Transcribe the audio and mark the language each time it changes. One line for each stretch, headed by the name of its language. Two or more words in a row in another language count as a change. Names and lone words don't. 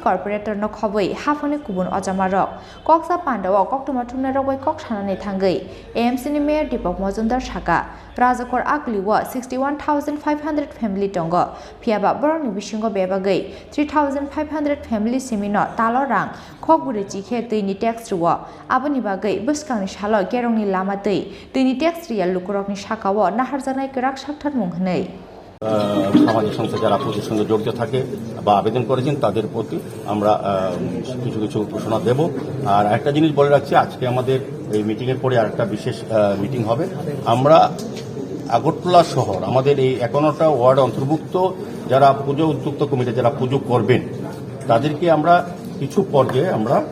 Kok Borok: corporator no khoboi hafani kubun ojamarok koksa pandawa koktuma thumna rogoi kok sanani thangei AMC ni mayor Dipok Majumdar saka Rajakor Akliwa 61,500 family tongo phiaba boroni bisingo bebagai 3,500 family semino talo rang khokbure chikhe tini tax ruwa aboni bagai Bwsakngni salo gerongni lama tei tini tax real lukurokni sakao naharjanai kwrak sakthar munghnei
Bangla: সামাজিক সংস্থা যারা পুজোর সঙ্গে জড়িত থাকে বা আবেদন করেছেন তাদের প্রতি আমরা কিছু কিছু ঘোষণা দেব আর একটা জিনিস বলে রাখছি আজকে আমাদের এই মিটিংয়ের পরে আরেকটা বিশেষ মিটিং হবে আমরা আগরতলা শহর আমাদের এই ৫১টা ওয়ার্ড অন্তর্ভুক্ত যারা পুজো উদ্যুক্ত কমিটি যারা পুজো করবেন তাদেরকে আমরা কিছু পর্যায়ে আমরা